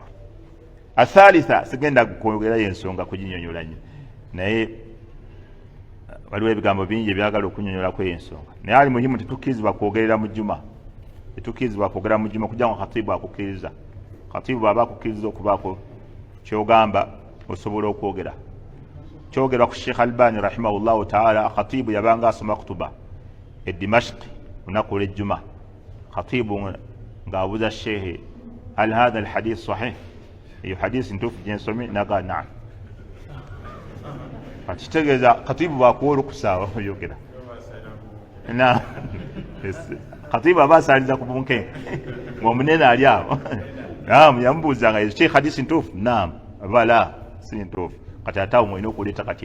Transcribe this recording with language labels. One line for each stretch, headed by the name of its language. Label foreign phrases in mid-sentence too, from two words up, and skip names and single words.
Ganda: Athalitha, sigenda kwogerayo ensonga kuginyonyola nnyo, naye waliwo ebigambo bingi ebyagala okunyonyolako ensonga, naye ali muhimu tetukkirizibwa kwogerera mu jjuma, tetukkirizibwa kwogera mu jjuma kugira ngo khatibu akukkiriza. Khatibu bw'aba akukkiriza okubaako kyogamba osobola okwogera. Kyogerwa ku Sheikh Albani
Arabic: رحمه الله تعالى,
Ganda: khatibu yabanga asoma kutuba e Dimashqi lunaku olw'ejjuma. Khatibu ng'abuuza Sheikh,
Arabic: هل هذا الحديث صحيح?
Ganda: Iyo hadisi ntuufu gye nsomye? Naga naam. akitegeeza katibu bwakuwa olukusa oyogera na katibu aba asaliza ku bunkenke ng'omunene ali awo naam yamubuuzanga sheikh hadisi ntuufu naam bala si ntuufu kati ate awo olina okuleeta kati